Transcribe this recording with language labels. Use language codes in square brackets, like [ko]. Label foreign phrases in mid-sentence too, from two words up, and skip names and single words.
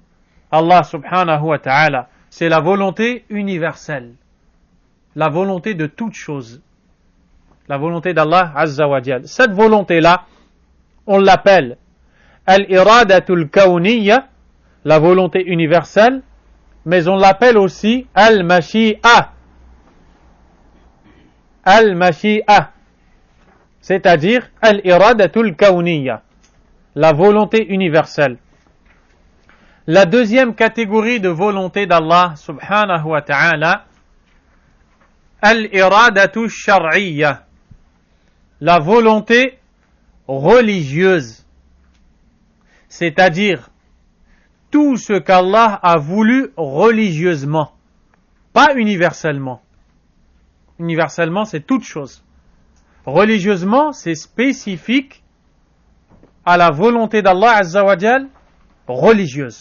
[fr] Allah [ar] سبحانه وتعالى, [fr] c'est la volonté universelle, la volonté de toute chose, la volonté d'Allah [ar] عز وجل. [fr] Cette volonté-là, on l'appelle [ar] الإرادة الكونية, [fr] la volonté universelle, mais on l'appelle aussi al-mashi'a. al-mashi'a, c'est-à-dire [ar] الإرادة الكونية, [fr] la volonté universelle. La deuxième catégorie de volonté d'Allah [ar] سبحانه وتعالى, الإرادة الشرعية, [fr] la volonté religieuse, c'est-à-dire tout ce qu'Allah a voulu religieusement, pas universellement. Universellement, c'est toute chose. Religieusement, c'est spécifique à la volonté d'Allah [ar] عز وجل [fr] religieuse.